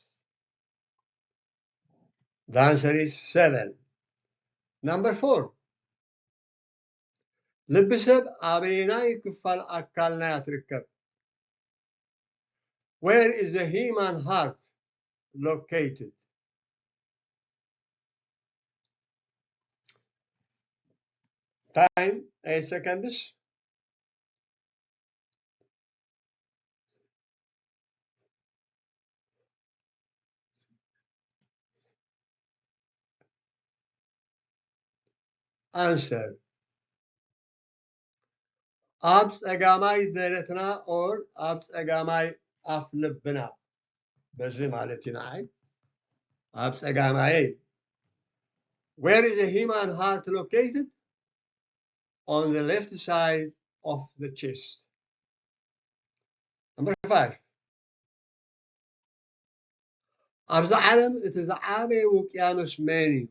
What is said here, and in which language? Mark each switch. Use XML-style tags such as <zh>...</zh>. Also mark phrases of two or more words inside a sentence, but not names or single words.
<en>The answer is 7. Number 4.</en> <ti>ልቢ ሰብ ኣበየናይ ክፋል ኣካልና እያ ትርከብ?</ti> <en>Where is the human heart located? Time, 8 seconds. Answer.</en> <ti>ኣብ ፀጋማይ ደረትና or ኣብ ፀጋማይ ኣፍ ልብና በዚ ማለት እዩ ንዓይ ኣብ ፀጋማይ.</ti> <en>Where is the human heart located? On the left side of the chest. Number 5.</en> <ti>ኣብዚ ዓለም እቲ ዝዓበየ ውቅያኖስ መን እዩ?</ti>